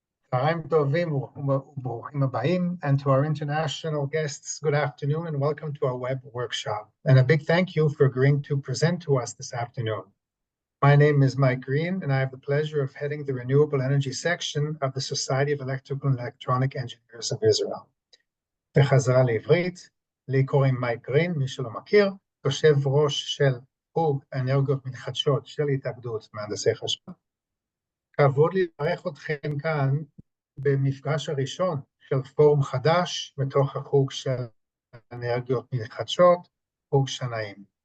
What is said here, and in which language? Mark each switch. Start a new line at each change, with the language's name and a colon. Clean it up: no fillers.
Hebrew: צהריים טובים וברוכים הבאים.
English: And to our international guests, good afternoon and welcome to our web workshop. And a big thank you for agreeing to present to us this afternoon. My name is Mike Green, and I have the pleasure of heading the Renewable Energy section of the Society of Electrical and Electronic Engineers of Israel.
Hebrew: בחזרה לעברית, לי קוראים מייק גרין, מי שלא מכיר, יושב ראש של חוג אנרגיות מתחדשות של התאגדות מהנדסי חשמל. כבוד לברך אתכם כאן במפגש הראשון של פורום חדש בתוך החוג של אנרגיות מתחדשות, חוג שנאים.